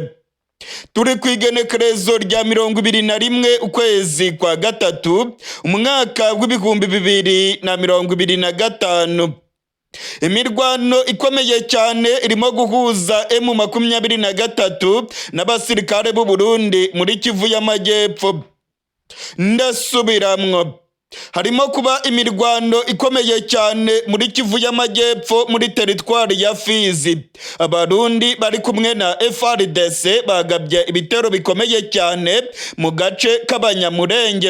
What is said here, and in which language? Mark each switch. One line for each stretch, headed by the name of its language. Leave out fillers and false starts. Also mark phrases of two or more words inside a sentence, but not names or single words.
Rundi: Turi ku igenekerezo rya 21 ukwezi kwa gatatu umwaka w'ibihumbi 2025. Imirwano ikomeye cyane irimo guhuza M23 n'abasirikare b'u Burundi muri Kivu y'Amajyepfo. Ndasubiramwo, harimo kuba imirwano ikomeye cyane muri Kivu y'Amajyepfo muri teritwari ya Fizi. Abarundi bari kumwe na FARDC bagabye ibitero bikomeye cyane mu gace k'Abanyamurenge.